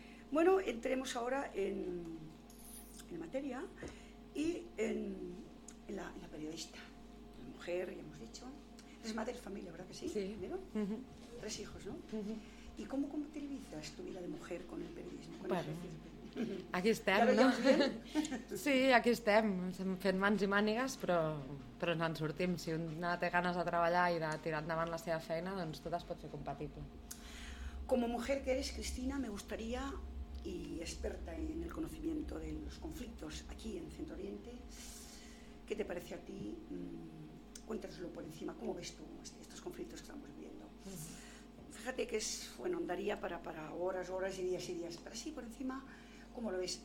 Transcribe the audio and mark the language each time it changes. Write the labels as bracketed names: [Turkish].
[Spanish] Bueno, entremos ahora en materia y en la periodista, la mujer, ya hemos dicho, es madre de familia, ¿verdad que sí? Sí. Primero, tres hijos, ¿no? ¿Y cómo compatibilizas tu vida de mujer con el periodismo? [Catalan] Aquí estem, no? Sí, aquí estem, fent mans i mànigues, però ens en sortim. Si una té ganes de treballar i de tirar endavant la seva feina, doncs tot es pot fer compatible. [Spanish] Como mujer que eres, Cristina, me gustaría, y experta en el conocimiento de los conflictos aquí en Centro Oriente, ¿qué te parece a ti? Cuéntanoslo por encima, ¿cómo ves tú estos conflictos que estamos viviendo? Fíjate que es, bueno, andaría para horas, horas y días, pero sí, por encima, ¿cómo lo ves?